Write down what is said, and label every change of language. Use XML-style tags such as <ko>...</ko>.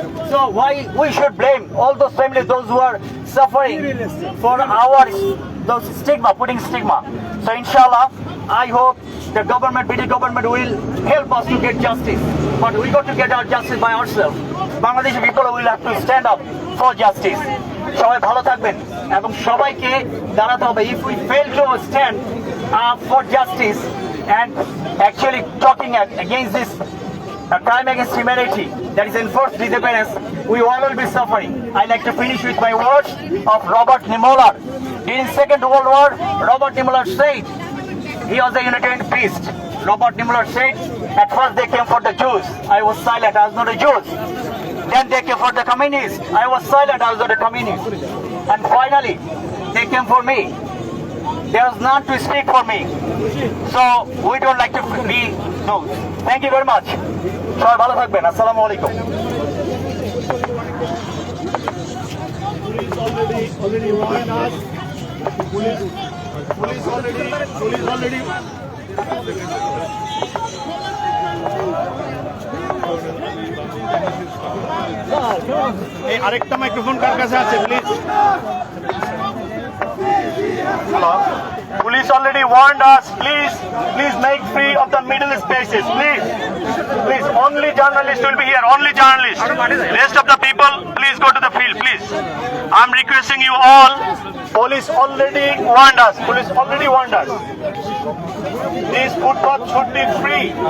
<en>So why we should blame all those families, those who are suffering for those stigma, putting stigma. So inshallah, I hope the government, British government will help us to get justice. But we got to get our justice by ourselves. Bangladeshi people will have to stand up for justice.</en> <bn>সবাই ভালো থাকবেন এবং সবাইকে দাঁড়াতে হবে।</bn> <en>If we fail to stand up for justice and actually talking against this crime against humanity that is enforced disappearance, we all will be suffering. I like to finish with my words of Robert Niemöller. During Second World War, Robert Niemöller said, he was a Unitarian priest. Robert Niemöller said, at first they came for the Jews. I was silent, I was not a Jew. Then they came for the communists. I was silent, I was not a communist. And finally, they came for me. There was none to speak for me. So we don't like to be those. Thank you very much.</en> <bn>সবাই ভালো থাকবেন। আসসালামু আলাইকুম।</bn> <en>Already warned us. Police already.</en> <bn>এই আরেকটা microphone কার কাছে আছে please?</bn> <en>Hello. Police already warned us. Please make free of the middle spaces. Please. Only journalists will be here. Only journalists. Rest of the people, please go to the field. Please. I'm requesting you all. Police already warned us. This footpath should be free.</en>